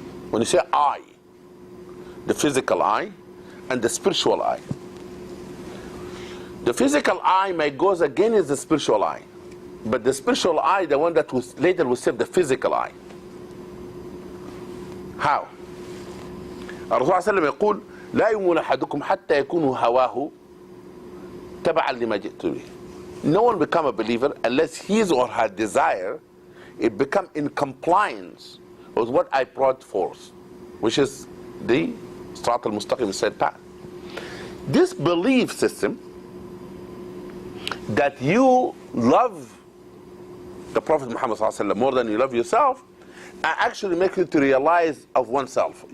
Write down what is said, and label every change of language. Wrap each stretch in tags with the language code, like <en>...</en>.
<en>When you say I, the physical I and the spiritual I. The physical I may goes against the spiritual I, but the spiritual I, the one that was later will save the physical I. How?</en> <ar>الرسول صلى الله عليه وسلم يقول لا يؤمن أحدكم حتى يكون هواه تبعا لما جئت به.</ar> <en>No one become a believer unless his or her desire it become in compliance with what I brought forth, which is the Sirat al-Mustaqim said path. This belief system that you love the Prophet Muhammad ﷺ more than you love yourself actually makes you to realize of oneself.</en>